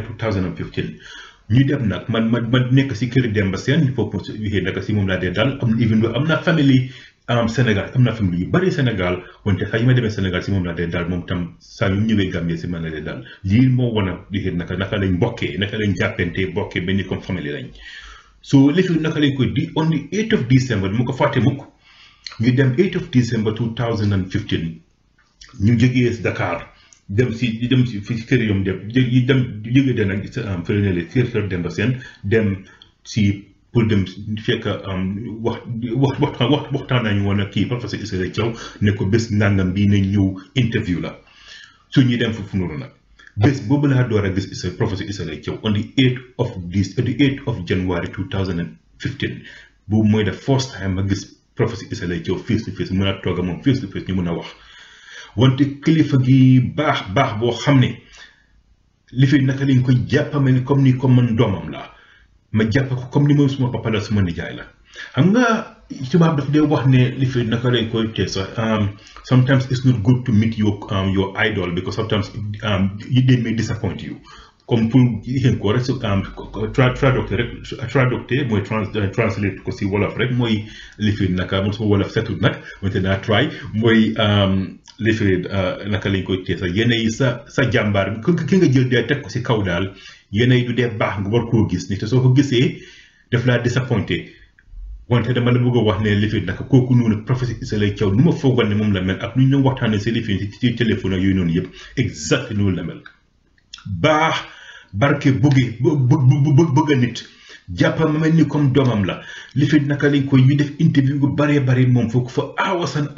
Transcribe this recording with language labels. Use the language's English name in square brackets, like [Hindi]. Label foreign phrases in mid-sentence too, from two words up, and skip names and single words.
[Wolof] 2015 ñu dem nag man nekk si kër Demba Seen foofu wixee naka si moom laa dee daal am na famille Sénégal am na famille yu bari Sénégal wante saa yi ma demee Sénégal si moom laa dee daal moom tam saa yu ñëwee Gambie si man la dee daal lii moo wan a wixee naka lañ bokkee naka lañ jàppante bokkee benn comme famille lañ so léegi naka lañ koy di [English] on the 8th of December [Wolof] mu ko fàtte mukk ñu dem [English] 8th of December 2015 [Wolof] ñu jógee Dakar dem si fi kër yom dem jóge de nag fële kër Demba Seen dem si pour dem fekk waxtaan nañu woon ak kii professeur Issa Laye Thiaw ne ko bés nangam bii nañ ñëw interview la su ñuy dem foofu noonu nag bés boobu laa door a gis professeur Issa Laye Thiaw [English] on the 8th of January 2015 [Wolof] boobu mooy [English] the first time [Wolof] ma gis professeur Issa Laye Thiaw [English] face to face [Wolof] mun a toog moom [English] face to face [Wolof] ñu mun a wax wante kilifa gi baax boo xam ne li fi naka lañ koy jàppame ni comme man doomam la ma jàpp ko comme ni mooy suma papa la suma nijaay la xam nga tubaab daf dee wax ne li fi naka lañ koy tee sax [English] sometimes it's not good to meet your idol because sometimes they may disappoint you [French] comme pour [Wolof] yéen ko rek traducteur mooy translate ko si wolof rek mooy li fi naka man suma wolof setul nag wante naa try mooy li fi naka lañ koy tee sax yéen yi sa jàmbaar bi ki nga jël dee teg ko si kaw daal yéen yi du dee baax nga war koo gis ni te soo ko gisee daf laa disappointé wante dama la bëgg a wax ne li fi naka kooku noonu professeur Issa Laye Thiaw nu ma foogoon ne moom la mel ak nu ñu waxtaanee si li fi ci téléphone ak yooyu noonu yëpp exact noonu la mel baax barke bëgg a nit jàppa ma mel ni comme doomam la li fi naka lañ koy ñu def interview bu bari moom foog fa hours